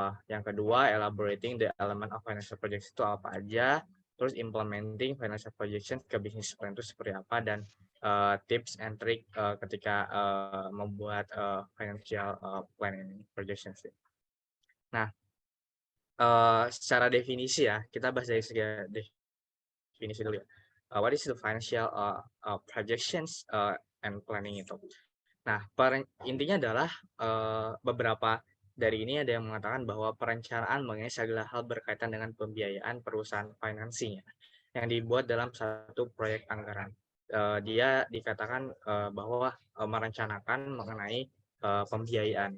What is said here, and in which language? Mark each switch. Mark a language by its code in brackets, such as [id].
[id] Yang kedua, [en] elaborating the element of financial projections [id] itu apa aja, terus [en] implementing financial projections [id] ke business plan itu seperti apa, dan [en] tips and trick [id] ketika membuat financial planning projections. Nah, secara definisi ya, kita bahas dari segi definisi dulu ya. [en] What is the financial projections and planning [id] itu? Nah, intinya adalah beberapa dari ini ada yang mengatakan bahwa perencanaan mengenai segala hal berkaitan dengan pembiayaan perusahaan financing yang dibuat dalam satu proyek anggaran. Dia dikatakan bahwa merencanakan mengenai pembiayaan.